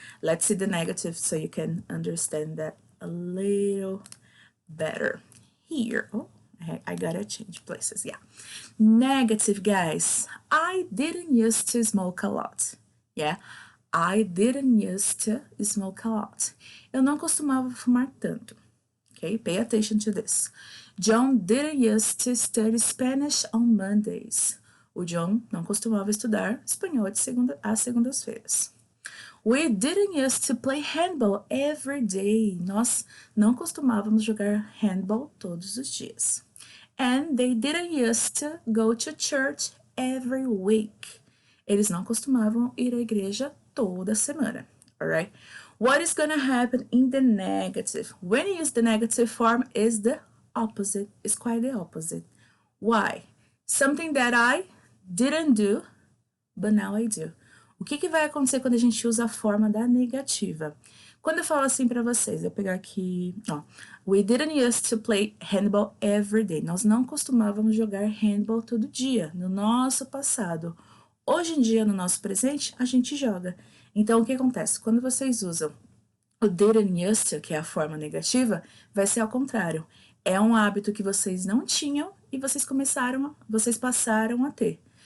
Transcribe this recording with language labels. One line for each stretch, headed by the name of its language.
English: Let's see the negative so you can understand that a little better. Here, I gotta change places, yeah. Negative, guys. I didn't used to smoke a lot. Yeah, I didn't used to smoke a lot.
Portuguese: Eu não costumava fumar tanto.
English: Okay, pay attention to this. John didn't used to study Spanish on Mondays.
Portuguese: O John não costumava estudar espanhol às segundas-feiras.
English: We didn't used to play handball every day.
Portuguese: Nós não costumávamos jogar handball todos os dias.
English: And they didn't used to go to church every week.
Portuguese: Eles não costumavam ir à igreja toda semana.
English: Alright? What is going to happen in the negative? When you use the negative form, is the opposite. It's quite the opposite. Why? Something that I didn't do, but now I do.
Portuguese: O que vai acontecer quando a gente usa a forma da negativa? Quando eu falo assim para vocês, eu vou pegar aqui, ó.
English: We didn't used to play handball every day.
Portuguese: Nós não costumávamos jogar handball todo dia, no nosso passado. Hoje em dia, no nosso presente, a gente joga. Então, o que acontece? Quando vocês usam o didn't used to, que é a forma negativa, vai ser ao contrário. É um hábito que vocês não tinham e vocês passaram a ter.